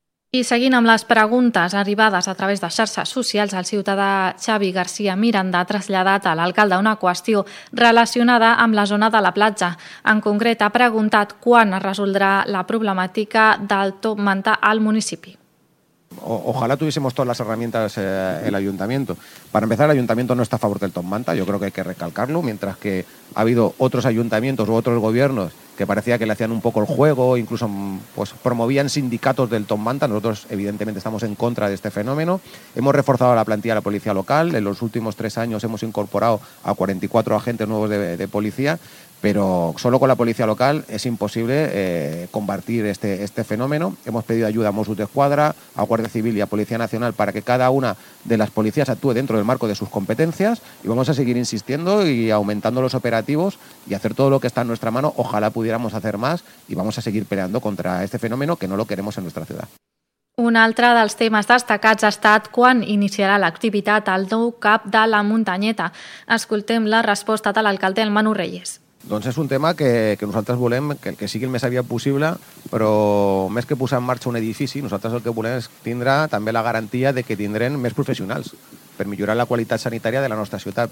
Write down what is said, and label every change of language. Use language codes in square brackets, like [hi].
[ca] I seguint amb les preguntes arribades a través de xarxes socials, el ciutadà Xavi García Miranda ha traslladat a l'alcalde una qüestió relacionada amb la zona de la platja. En concret, ha preguntat quan es resoldrà la problemàtica del top manta al municipi. [es] Ojalá tuviésemos todas las herramientas el ayuntamiento. Para empezar, el ayuntamiento no está a favor del top manta, yo creo que hay que recalcarlo, mientras que ha habido otros ayuntamientos u otros gobiernos que parecía que le hacían un poco el juego, incluso pues, promovían sindicatos del top manta. Nosotros, evidentemente, estamos en contra de este fenómeno. Hemos reforzado la plantilla de la policía local. En los últimos 3 años hemos incorporado a 44 agentes nuevos de policía, pero solo con la policía local es imposible combatir este fenómeno. Hemos pedido ayuda a Mossos de Escuadra, a Guardia Civil y a Policía Nacional para que cada una de las policías actúe dentro del marco de sus competencias, y vamos a seguir insistiendo y aumentando los operativos y hacer todo lo que está en nuestra mano. Ojalá pudiéramos hacer más, y vamos a seguir peleando contra este fenómeno que no lo queremos en nuestra ciudad. [ca] Un altre dels temes destacats ha estat quan iniciarà l'activitat al nou cap de la Muntanyeta. Escoltem la resposta de l'alcalde, el Manu Reyes. Doncs és un tema que nosaltres volem que sigui el més aviat possible, però més que posar en marxa un edifici, nosaltres el que volem és tindre també la garantia de que tindrem més professionals per millorar la qualitat sanitària de la nostra ciutat.